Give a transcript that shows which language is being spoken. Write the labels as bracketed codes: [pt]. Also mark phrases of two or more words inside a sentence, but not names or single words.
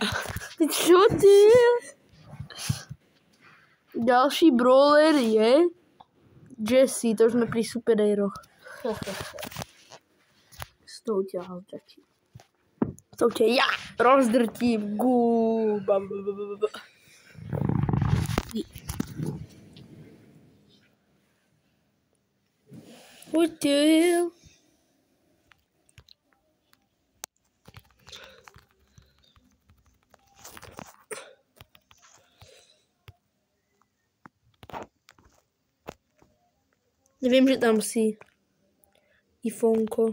[sk] Čo ty? Ďalší brawler je Jesse, to už sme pri superhéroch. S tou ťa rozdrtím. To ťa ja rozdrtím. [en] What the hell? [sk] Neviem, že tam si. Ifonko.